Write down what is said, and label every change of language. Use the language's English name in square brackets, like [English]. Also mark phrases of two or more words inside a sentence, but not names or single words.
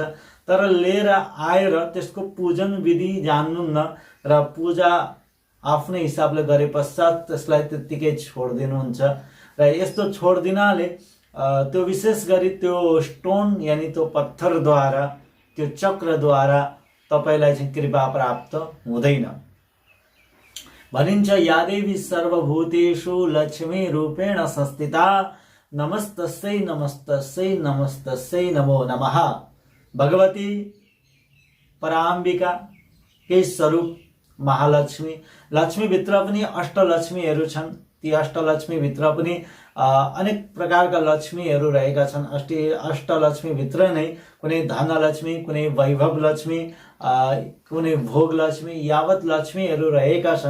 [Nepali] तर लिएर आएर त्यसको पूजन विधि जान्नुहुन्न र पूजा आफ्नै हिसाबले गरे पश्चात त्यसलाई त्यत्तिकै छोडिदिनुहुन्छ। र यस्तो छोडिदिनाले त्यो विशेष गरी त्यो स्टोन यानी त्यो पत्थरद्वारा, त्यो चक्रद्वारा तपाईलाई चाहिँ कृपा प्राप्त हुँदैन। [Sanskrit] भनिन्छ, या देवी सर्वभूतेषु लक्ष्मी रूपेण संस्थिता नमस्तस्यै नमस्तस्यै नमस्तस्यै नमो नमः। [Nepali] भगवती पराम्बिका के स्वरूप महालक्ष्मी। लक्ष्मीभित्र पनि अष्टलक्ष्मीहरू छन्। ती अष्टलक्ष्मीभित्र पनि अनेक प्रकारका लक्ष्मीहरू रहेका छन्। अष्टलक्ष्मीभित्र नै कुनै धनलक्ष्मी, कुनै वैभव लक्ष्मी, कुनै भोग लक्ष्मी यावत लक्ष्मीहरू रहेका छन्।